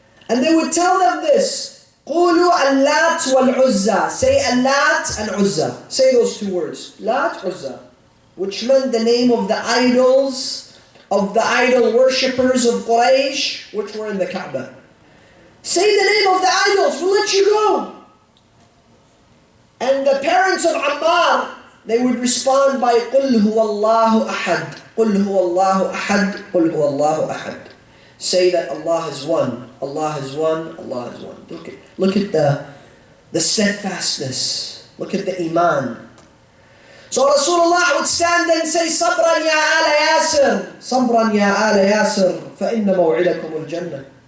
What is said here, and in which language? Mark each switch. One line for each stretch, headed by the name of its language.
English: And they would tell them this,
Arabic: قُولُوا اللَّاتْ وَالْعُزَّى.
English: Say Allat and Uzza. Say those two words, Lat, Uzza, which meant the name of the idols, of the idol worshippers of Quraysh, which were in the Kaaba. Say the name of the idols, we'll let you go. And the parents of Ammar, they would respond by
Arabic: قُلْ هُوَ اللَّهُ أَحَدٌ قُلْ هُوَ اللَّهُ أَحَدٌ قُلْ هُوَ اللَّهُ أَحَدٌ.
English: Say that Allah is one, Allah is one, Allah is one. Look at the steadfastness. Look at the iman. So Rasulullah would stand and say,
Arabic: Sabran ya ala Yasir,
English: Sabran ya ala Yasir,
Arabic: فَإِنَّ مَوْعِدَكُمُ الْجَنَّةِ.